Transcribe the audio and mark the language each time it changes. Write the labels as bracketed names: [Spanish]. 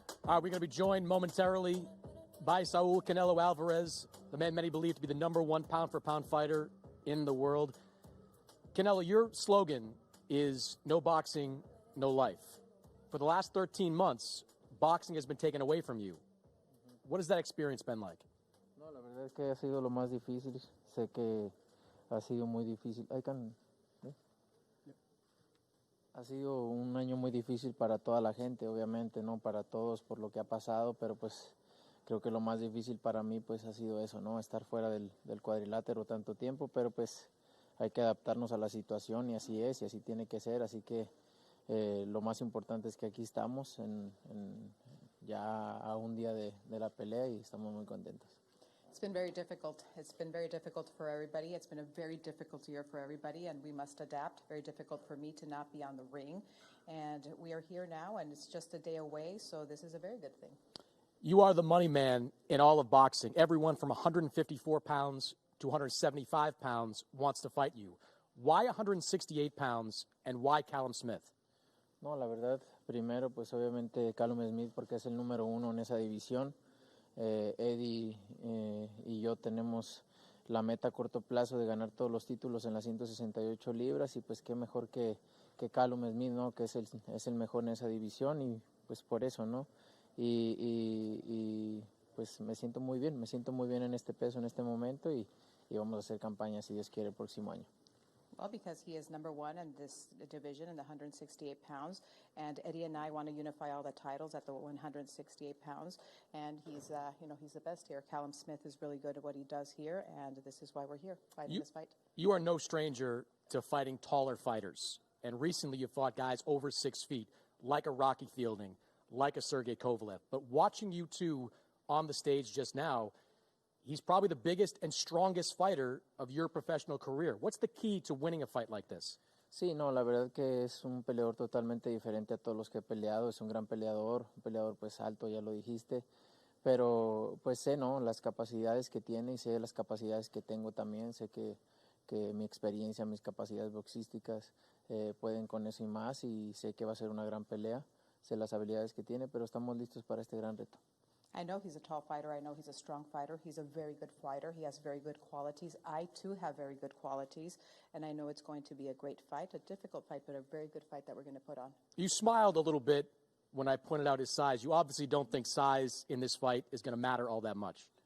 [English] We're going to be joined momentarily by Saul Canelo Alvarez, the man many believe to be the #1 pound-for-pound fighter in the world. Canelo, your slogan is no boxing, no life. For the last 13 months, boxing has been taken away from you. What has that experience been like? [Spanish] No, la verdad es que ha sido lo más difícil. Sé que ha sido muy difícil. Ha sido un año muy difícil para toda la gente, obviamente, ¿no? Para todos por lo que ha pasado, pero pues creo que lo más difícil para mí pues ha sido eso, ¿no? Estar fuera del cuadrilátero tanto tiempo, pero pues hay que adaptarnos a la situación y así es, y así tiene que ser, así que lo más importante es que aquí estamos ya a un día de la pelea y estamos muy contentos. [English] It's been very difficult. It's been very difficult for everybody. It's been a very difficult year for everybody, and we must adapt. Very difficult for me to not be on the ring. And we are here now, and it's just a day away, so this is a very good thing. You are the money man in all of boxing. Everyone from 154 pounds to 175 pounds wants to fight you. Why 168 pounds, and why Callum Smith? [Spanish] No, la verdad, primero, pues obviamente Callum Smith, porque es el número 1 en esa división. Eddie y yo tenemos la meta a corto plazo de ganar todos los títulos en las 168 libras y pues qué mejor que Callum Smith, ¿no? Que es el mejor en esa división y pues por eso, ¿no? Y pues me siento muy bien en este peso, en este momento y vamos a hacer campaña si Dios quiere el próximo año. [English] Well, because he is #1 in this division in the 168 pounds, and Eddie and I want to unify all the titles at the 168 pounds, and he's the best here. Callum Smith is really good at what he does here, and this is why we're here fighting this fight. You are no stranger to fighting taller fighters, and recently you fought guys over 6 feet, like a Rocky Fielding, like a Sergey Kovalev. But watching you two on the stage just now, he's probably the biggest and strongest fighter of your professional career. What's the key to winning a fight like this? [Spanish] Sí, no, la verdad que es un peleador totalmente diferente a todos los que he peleado. Es un gran peleador, un peleador pues alto, ya lo dijiste. Pero pues sé, ¿no? Las capacidades que tiene y sé las capacidades que tengo también. Sé que mi experiencia, mis capacidades boxísticas pueden con eso y más. Y sé que va a ser una gran pelea. Sé las habilidades que tiene, pero estamos listos para este gran reto. [English] I know he's a tall fighter. I know he's a strong fighter. He's a very good fighter. He has very good qualities. I, too, have very good qualities. And I know it's going to be a great fight, a difficult fight, but a very good fight that we're going to put on. You smiled a little bit when I pointed out his size. You obviously don't think size in this fight is going to matter all that much.